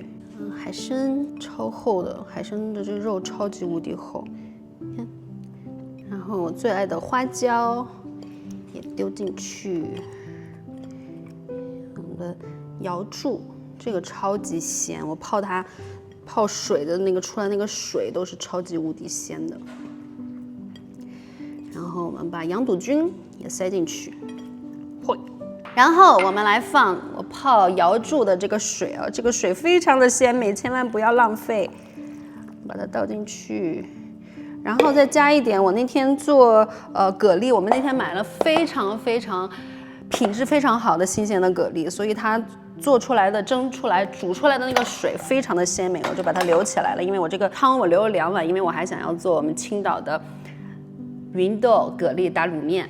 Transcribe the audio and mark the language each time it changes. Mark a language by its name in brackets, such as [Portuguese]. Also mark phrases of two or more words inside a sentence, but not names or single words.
[Chinese] 海參超厚的，海參的這肉超級無敵厚，看。然後我最愛的花椒也丟進去，我們的瑤柱這個超級鮮，我泡它泡水的那個出來那個水都是超級無敵鮮的。然後我們把羊肚菌也塞進去，嚯！然後我們來放我泡瑤柱的這個水啊，這個水非常的鮮美，千萬不要浪費，把它倒進去，然後再加一點。我那天做蛤蜊，我們那天買了非常品質非常好的新鮮的蛤蜊，所以它做出來的蒸出來煮出來的那個水非常的鮮美，我就把它留起來了。因為我這個湯我留了2碗，因為我還想要做我們青島的芸豆蛤蜊打滷麵。